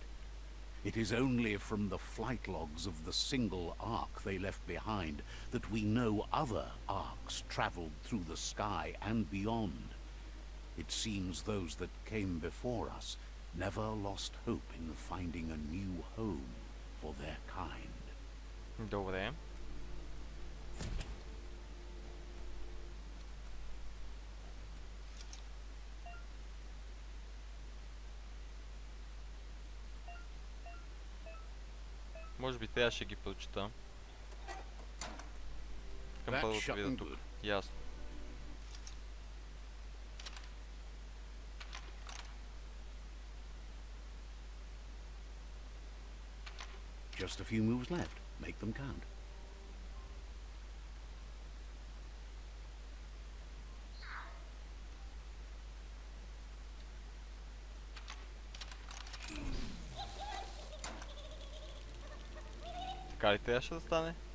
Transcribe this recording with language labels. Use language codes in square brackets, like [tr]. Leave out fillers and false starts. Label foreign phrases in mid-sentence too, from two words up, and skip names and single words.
[en] It is only from the flight logs of the single ark they left behind that we know other arks travelled through the sky and beyond. It seems those that came before us never lost hope in finding a new home for their kind. [bg] Добре. Може би трябваше ги прочита. Към първото видео тук. Ясно. [en] Just a few moves left. Make them count. [bg] Така ли трябваше да стане?